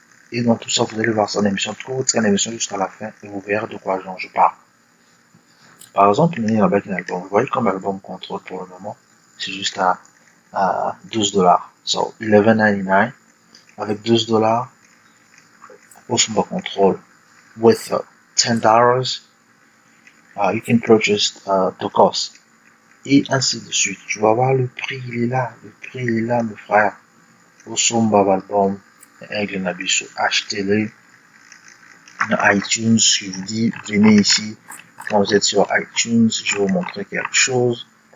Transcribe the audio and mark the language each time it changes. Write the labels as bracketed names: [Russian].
[French] Et dans tout ça, vous allez voir son émission de émission jusqu'à la fin et vous verrez de quoi je parle. Par exemple, il y a avec un album. Vous voyez comme album contrôle pour le moment, c'est juste à $12. So, $11.99 avec $12 pour son contrôle. [English] With $10, you can purchase the cost. [French] Et ainsi de suite. Tu vas voir le prix, il est là. Le prix, il est là, mes frères. Au Somba album. aigle [Lingala] na biso, [French] achetez-le dans iTunes. Je vous dis, venez ici. Quand vous êtes sur iTunes, je vais vous montrer quelque chose.